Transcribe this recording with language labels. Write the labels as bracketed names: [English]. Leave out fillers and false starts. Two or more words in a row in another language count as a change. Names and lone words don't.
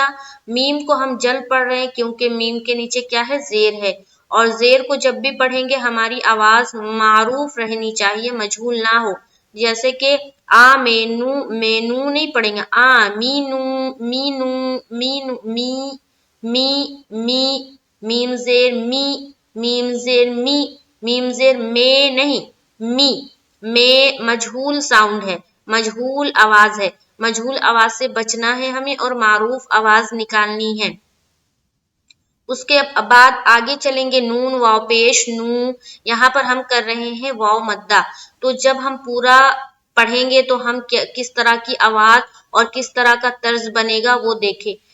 [Urdu] میم کو ہم جلد پڑھ رہے ہیں کیونکہ میم کے نیچے کیا ہے، زیر ہے، اور زیر کو جب بھی پڑھیں گے ہماری آواز معروف رہنی چاہیے، مجہول نہ ہو، جیسے کہ مینو نہیں پڑھیں گے، مینو مینو مینو می می می، میم زیر می، میم زیر می، میم زیر میں نہیں، می، میں مجہول ساؤنڈ ہے، مجہول آواز ہے، مجہول آواز سے بچنا ہے ہمیں اور معروف آواز نکالنی ہے۔ اس کے بعد آگے چلیں گے، نون واو پیش نو، یہاں پر ہم کر رہے ہیں واو مدہ، تو جب ہم پورا پڑھیں گے تو ہم کس طرح کی آواز اور کس طرح کا طرز بنے گا وہ دیکھیں۔